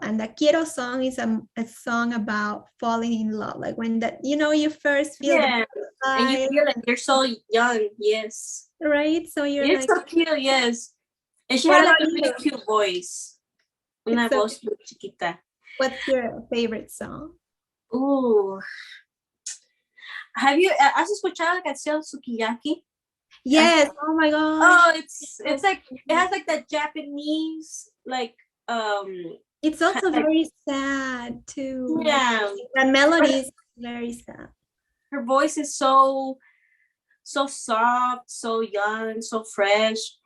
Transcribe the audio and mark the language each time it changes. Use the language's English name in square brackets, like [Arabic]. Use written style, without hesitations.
[English] And the Quiero song is a song about falling in love, like when that, you first feel and you feel like you're so young, yes. Right? So you're like, so cute, yes. And she had like a really cute voice. [Spanish] Una voz muy chiquita. [English] What's your favorite song? Ooh. [Spanish] ¿Has escuchado la canción Sukiyaki? [English] Yes. Oh my God. Oh, it's like, it has like that Japanese, like, it's also very sad too. Yeah. The melody is very sad. Her voice is so soft, so young, so fresh.